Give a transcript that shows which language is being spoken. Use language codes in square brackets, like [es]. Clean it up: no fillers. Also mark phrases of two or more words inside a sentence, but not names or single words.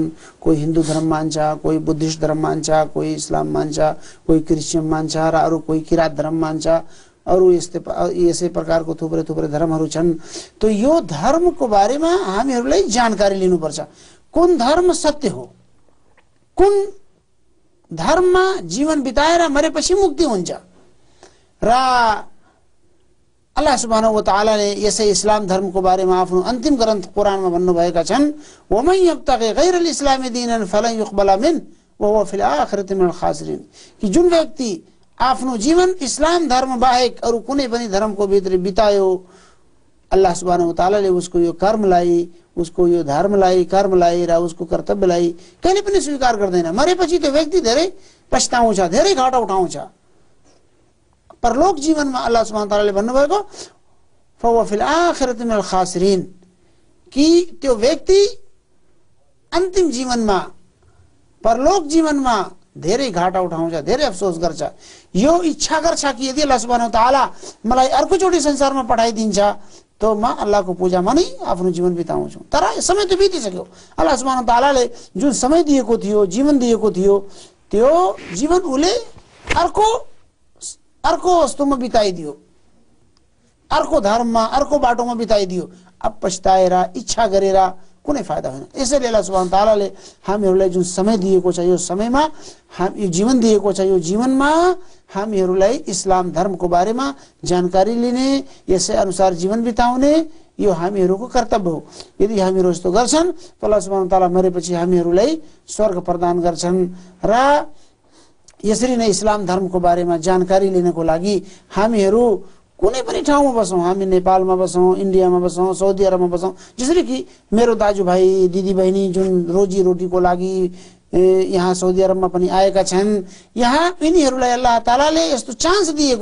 [ne] कोही हिन्दू धर्म मान्छ, कोही बुद्धिस्ट धर्म मान्छ, कोही इस्लाम मान्छ, कोही क्रिश्चियन मान्छ र अरू कोही किरात धर्म मान्छ, अरू यसै प्रकारको थुप्रै धर्महरू छन्। तो यो धर्मको बारेमा हामीहरूलाई जानकारी लिनुपर्छ। कुन धर्म सत्य हो, कुन धर्ममा जीवन बिताएर मरेपछि मुक्ति हुन्छ। र [ar] الله سبحانه وتعالى [ne] यसै इस्लाम धर्मको बारेमा आफ्नो अन्तिम ग्रन्थ कुरानमा भन्नुभएका छन्, [ar] ومن يبتغ غير الإسلام دينا فلن يقبل منه وهو في الآخرة من الخاسرين. [ne] कि जुन व्यक्ति आफ्नो जीवन इस्लाम धर्म बाहेक अरु कुनै पनि धर्मको भित्र बितायो, [ar] الله سبحانه وتعالى [ne] उसको यो कर्मलाई, उसको यो धर्मलाई, कर्मलाई र उसको कर्तव्यलाई कहिले पनि स्वीकार गर्दैन। मरेपछि त्यो व्यक्ति धेरै पछताउँछ, धेरै घाटा उठाउँछ। परलोक जीवनमा [ar] الله سبحانه وتعالى [ne] भन्नुभएको [ar] فهو في الآخرة من الخاسرين [ne] कि त्यो व्यक्ति अन्तिम जीवनमा परलोक जीवनमा धेरै घाटा उठाउँछ, धेरै अफसोस गर्छ। यो इच्छा गर्छ कि यदि [ar] الله سبحانه وتعالى [ne] मलाई अर्कोचोटि संसारमा पठाइदिन्छ तो म अल्लाहको पूजामा नै आफ्नो जीवन बिताउँछु। तर समय त बितिसक्यो। [ar] الله سبحانه وتعالى [ne] जुन समय दिएको थियो, जीवन दिएको थियो, त्यो जीवन उले अर्को वस्तुमा बिताइदियो, अर्को धर्ममा अर्को बाटोमा बिताइदियो। अब पछताएर इच्छा गरेर कुनै फाइदा होइन। यसैले [ar] الله سبحانه وتعالى [ne] हामीहरूलाई जुन समय दिएको छ, यो समयमा यो जीवन दिएको छ, यो जीवनमा हामीहरूलाई इस्लाम धर्मको बारेमा जानकारी लिने, यसै अनुसार जीवन बिताउने यो हामीहरूको कर्तव्य हो। यदि हामीहरू यस्तो गर्छन् त [ar] الله سبحانه وتعالى [ne] मरेपछि हामीहरूलाई स्वर्ग प्रदान गर्छन्। र यसरी नै इस्लाम धर्मको बारेमा जानकारी लिनको लागि हामीहरू कुनै पनि ठाउँमा बसौँ, हामी नेपालमा बसौँ, इन्डियामा बसौँ, साउदी अरबमा बसौँ, जसरी कि मेरो दाजुभाइ दिदीबहिनी जुन रोजी रोटीको लागि यहाँ साउदी अरबमा पनि आएका छन्, यहाँ यिनीहरूलाई अल्लाह तालाले यस्तो चान्स दिएको